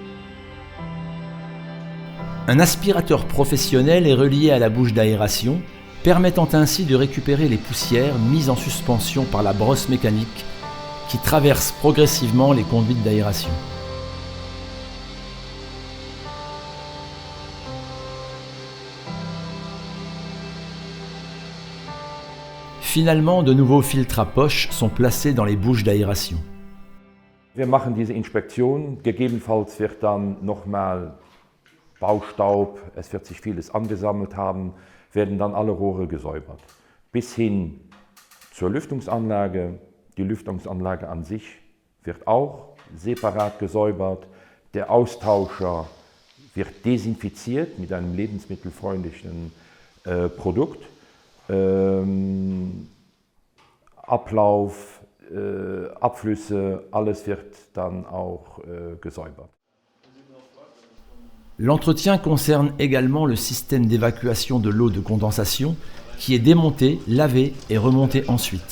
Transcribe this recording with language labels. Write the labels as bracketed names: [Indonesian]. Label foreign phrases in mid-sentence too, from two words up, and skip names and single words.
[French] Un aspirateur professionnel est relié à la bouche d'aération permettant ainsi de récupérer les poussières mises en suspension par la brosse mécanique qui traverse progressivement les conduites d'aération. Finalement, de nouveaux filtres à poche sont placés dans les bouches d'aération. [German] Wir machen diese Inspektion, gegebenenfalls wird dann nochmal Baustaub, es wird sich vieles angesammelt haben, werden dann alle Rohre gesäubert. Bis hin zur Lüftungsanlage. Die Lüftungsanlage an sich wird auch separat gesäubert. Der Austauscher wird desinfiziert mit einem lebensmittelfreundlichen Produkt. Ablauf, Abflüsse, alles wird dann auch gesäubert. [French] L'entretien concerne également le système d'évacuation de l'eau de condensation qui est démonté, lavé et remonté ensuite.